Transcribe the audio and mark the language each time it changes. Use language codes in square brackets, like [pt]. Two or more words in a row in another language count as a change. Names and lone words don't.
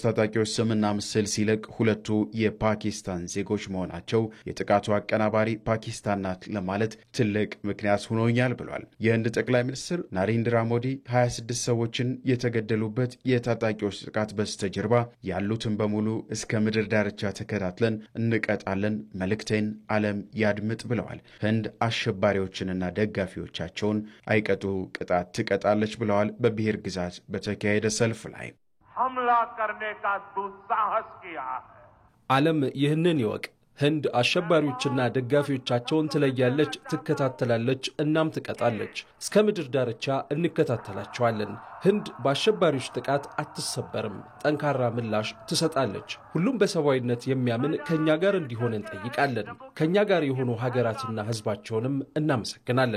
[am] ታጣቂዎች ስምና ምስል ሲለቅ ሁለቱ የፓኪስታን ዜጎች መሆናቸው የጥቃቱ አቀናባሪ ፓኪስታን ናት ለማለት ትልቅ ምክንያት ሆኖኛል ብሏል። የህንድ ጠቅላይ ሚኒስትር ናሬንድራ ሞዲ 26 ሰዎችን የተገደሉበት የታጣቂዎች ጥቃት በስተጀርባ ያሉትን በሙሉ እስከ ምድር ዳርቻ ተከታትለን እንቀጣለን፣ መልእክቴን ዓለም ያድምጥ ብለዋል። ህንድ አሸባሪዎችንና ደጋፊዎቻቸውን አይቀጡ ቅጣት ትቀጣለች ብለዋል። በብሔር ግዛት በተካሄደ ሰልፍ ላይ [hi] हमला करने का दुस्साहस किया है። [am] ዓለም ይህንን ይወቅ። ህንድ አሸባሪዎችና ደጋፊዎቻቸውን ትለያለች፣ ትከታተላለች፣ እናም ትቀጣለች። እስከ ምድር ዳርቻ እንከታተላቸዋለን። ህንድ በአሸባሪዎች ጥቃት አትሰበርም፣ ጠንካራ ምላሽ ትሰጣለች። ሁሉም በሰብአዊነት የሚያምን ከኛ ጋር እንዲሆን እንጠይቃለን። ከኛ ጋር የሆኑ ሀገራትና ህዝባቸውንም እናመሰግናለን።